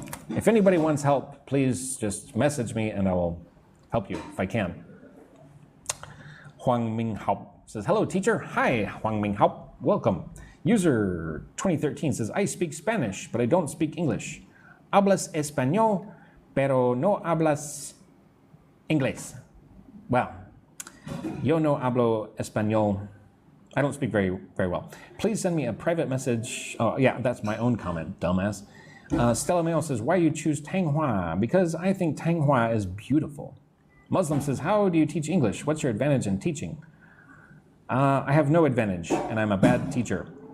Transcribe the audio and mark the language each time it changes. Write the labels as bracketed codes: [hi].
[en] If anybody wants help, please just message me and I will help you if I can. Huang Ming Hao says, hello, teacher. Hi, Huang Ming Hao. Welcome. User 2013 says, I speak Spanish, but I don't speak English. [es] Hablas español, pero no hablas inglés. [en] Well, [es] yo no hablo español. [en] I don't speak very well. Please send me a private message. Oh, yeah, that's my own comment, dumbass. Stella Mail says, why you choose Tanghua? Because I think Tanghua is beautiful. Muslim says, how do you teach English? What's your advantage in teaching? I have no advantage, and I'm a bad teacher.